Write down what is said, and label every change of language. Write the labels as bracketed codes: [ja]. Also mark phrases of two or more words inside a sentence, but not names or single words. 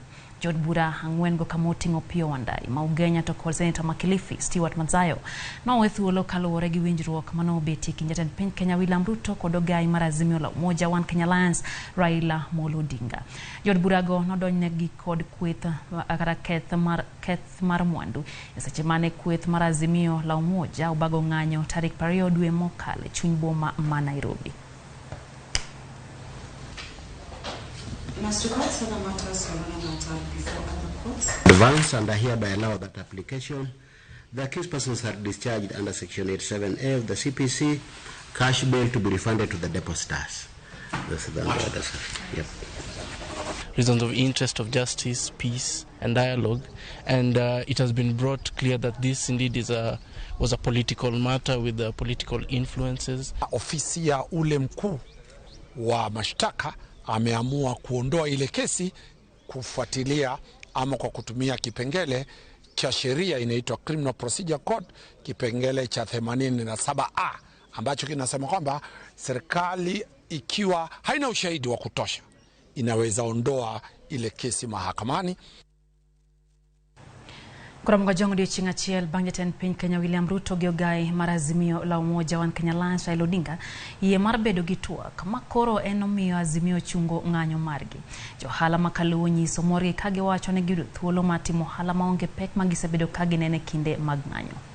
[luo] Jood bura ang'wen go kamoting'o Opiyo Wandayi ma Ugenya to kod Senator Makilifi Stewart Mazayo nowe thuolo kaluwore gi winjruok manobetie kind jatend piny Kenya William Ruto kod ogai mar Azimio la Umoja One Kenya Alliance Raila Amolo Odinga. Jood bura go nodonjnegi kod kweth kata keth mar mwandu e seche mane kweth mar Azimio la Umoja ubago ng'anyo tarik 20 dwe mokalo e chuny boma ma Nairobi. [en] Must request other matters or other matter before other courts. Advance and I hereby allow that application. The accused persons are discharged under Section 87A of the CPC. Cash bail to be refunded to the depositors. That's the order, sir. Yep. Reasons of interest of justice, peace, and dialogue, and it has been brought clear that this indeed was a political matter with political influences. [sw] Ofisi ya ule mkuu wa mashtaka ameamua kuondoa ile kesi kufuatilia ama kwa kutumia kipengele cha sheria inaitwa Criminal Procedure Code, kipengele cha 87A ambacho kinasema kwamba serikali ikiwa haina ushahidi wa kutosha inaweza ondoa ile kesi mahakamani. [luo] Kuramga jongo dio chinga chiel bang jatend piny Kenya William Ruto gi ogai mar Azimio la Umoja One Kenya Alliance Raila Odinga yie mar bedo gi twak ma koro en omiyo Azimio chungo ng'anyo margi. Johala makaluwo nyiso morgi ka giwacho ne giyudo thuolo mar timo ohala maonge pek ma gisebedo ka ginene kinde mag ng'anyo.